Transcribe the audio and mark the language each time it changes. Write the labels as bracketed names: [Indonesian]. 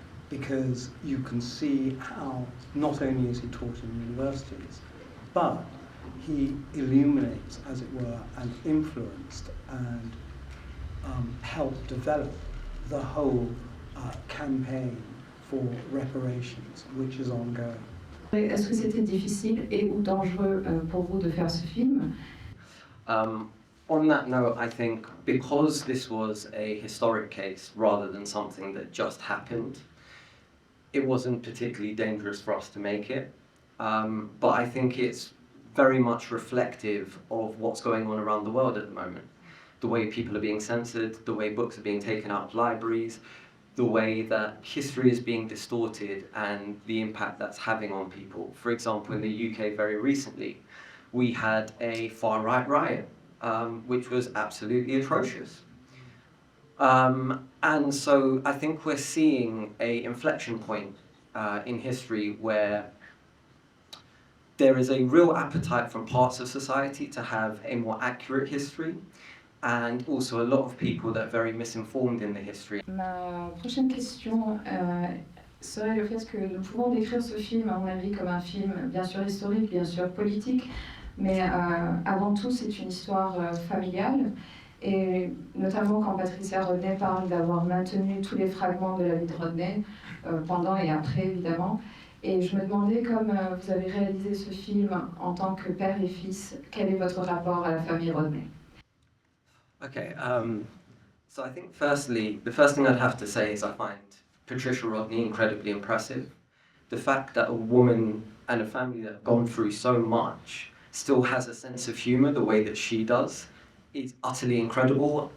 [English] because you can see how not only is he taught in universities, but he illuminates, as it were, and influenced and helped develop the whole campaign for reparations, which is ongoing. [French] Est-ce que c'était difficile et ou dangereux pour vous de faire ce film? [English] On that note, I think because this was a historic case rather than something that just happened, it wasn't particularly dangerous for us to make it. But I think it's very much reflective of what's going on around the world at the moment. The way people are being censored, the way books are being taken out of libraries, the way that history is being distorted and the impact that's having on people. For example, in the UK very recently, we had a far-right riot, which was absolutely atrocious. And so I think we're seeing an inflection point in history where there is a real appetite from parts of society to have a more accurate history, and also a lot of people that are very misinformed in the history. [French] Ma prochaine question serait le fait que nous pouvons décrire ce film, à mon avis, comme un film bien sûr historique, bien sûr politique, Mais avant tout, c'est une histoire familiale. Et notamment quand Patricia Rodney parle d'avoir maintenu tous les fragments de la vie de Rodney, pendant et après évidemment. Et je me demandais, comme vous avez réalisé ce film en tant que père et fils, quel est votre rapport à la famille Rodney? [English] Okay, so I think firstly, the first thing I'd have to say is I find Patricia Rodney incredibly impressive. The fact that a woman and a family that have gone through so much still has a sense of humour the way that she does is utterly incredible.